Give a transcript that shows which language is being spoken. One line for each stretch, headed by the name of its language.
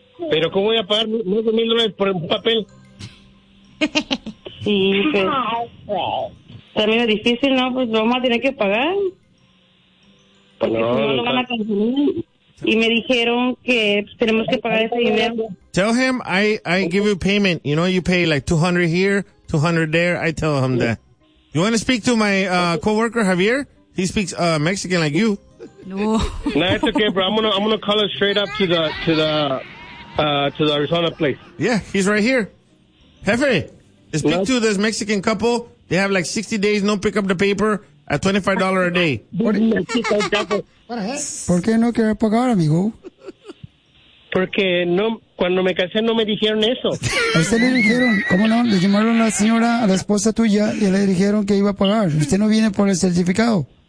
Spanish: ¿Pero cómo voy a pagar más de $1,000 por un papel? Sí, pues también es difícil, ¿no? Pues vamos a tener que pagar porque no, si no lo van a conseguir. Y me dijeron que tenemos que pagar ese dinero.
English: Tell him I give you payment. You know, you pay like $200 here, $200 there. I tell him that. You want to speak to my coworker Javier? He speaks Mexican like you. No. No, it's okay, bro. I'm gonna call it straight up to the Arizona place. Yeah, he's right here. Jefe, speak to this Mexican couple. They have like 60 days, no pick up the paper. A $25 a day.
Spanish: ¿Por qué no quieres pagar, amigo? Porque no, cuando me casé no me dijeron eso. ¿A usted le dijeron? ¿Cómo no? Le llamaron a la señora, a la esposa tuya, y le dijeron que iba a pagar. Usted no viene por el certificado.